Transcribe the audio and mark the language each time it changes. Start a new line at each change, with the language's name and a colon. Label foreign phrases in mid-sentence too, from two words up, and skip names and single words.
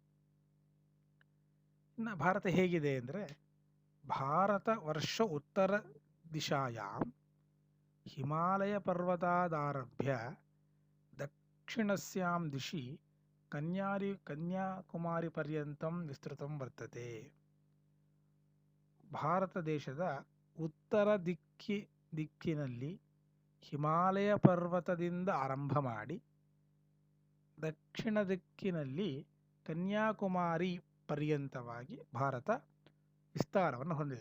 Kannada: ಇನ್ನು ಭಾರತ ಹೇಗಿದೆ ಅಂದರೆ
Sanskrit: ಭಾರತ ವರ್ಷ ಉತ್ತರ ದಿಶಾಯಾಂ ಹಿಮಾಲಯ ಪರ್ವತಾದಾರಭ್ಯ ದಕ್ಷಿಣಸ್ಯಾಂ ದಿಶಿ ಕನ್ಯಾಕುಮಾರಿ ಪರ್ಯಂತಂ ವಿಸ್ತೃತಂ ವರ್ತತೆ.
Kannada: ಭಾರತ ದೇಶದ ಉತ್ತರ ದಿಕ್ಕಿನಲ್ಲಿ ಹಿಮಾಲಯ ಪರ್ವತದಿಂದ ಆರಂಭ ಮಾಡಿ ದಕ್ಷಿಣ ದಿಕ್ಕಿನಲ್ಲಿ ಕನ್ಯಾಕುಮಾರಿ ಪರ್ಯಂತವಾಗಿ ಭಾರತ ವಿಸ್ತಾರವನ್ನು ಹೊಂದಿದೆ.